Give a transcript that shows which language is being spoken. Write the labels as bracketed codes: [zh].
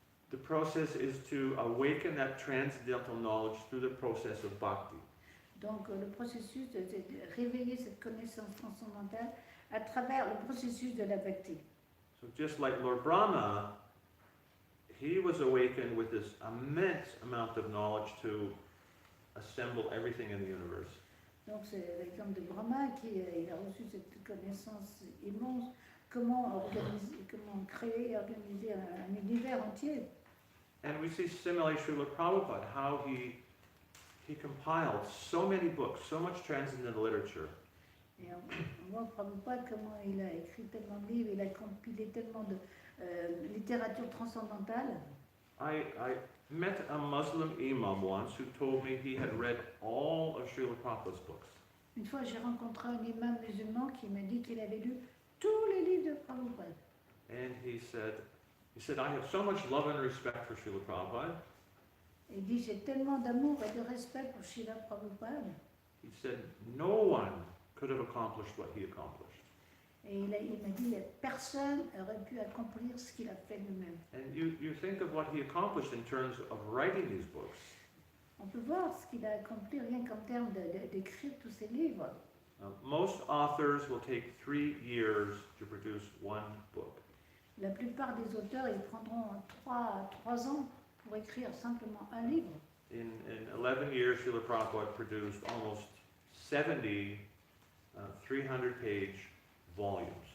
[en] The process is to awaken that transcendental knowledge through the process of bhakti. [fr] Donc le processus de réveiller cette connaissance transcendantale à travers le processus de la bhakti. [en] So just like Lord Brahma, he was awakened with this immense amount of knowledge to assemble everything in the universe. [fr] Donc c'est l'exemple de Brahma qui il a reçu cette connaissance immense, comment créer et organiser un univers entier. [en] And we see similarly Srila Prabhupada, how he compiled so many books, so much transcendental literature. [fr] Et on voit Prabhupada comment il a écrit tellement de livres, il a compilé tellement de littérature transcendantale. [en] I met a Muslim imam once who told me he had read all of Srila Prabhupada's books. [fr] Une fois, j'ai rencontré un imam musulman qui m'a dit qu'il avait lu tous les livres de Prabhupada. [en] And he said, I have so much love and respect for Srila Prabhupada. [fr] Et il dit, j'ai tellement d'amour et de respect pour Srila Prabhupada. [en] He said, no one could have accomplished what he accomplished. [fr] Et il m'a dit, personne n'aurait pu accomplir ce qu'il a fait lui-même. [en] And you think of what he accomplished in terms of writing these books. [fr] On peut voir ce qu'il a accompli rien qu'en termes d'écrire tous ces livres. [en] Most authors will take 3 years to produce one book. [fr] La plupart des auteurs, ils prendront 3 ans pour écrire simplement un livre. [en] In 11 years, Srila Prabhupada produced almost 70 300-page volumes.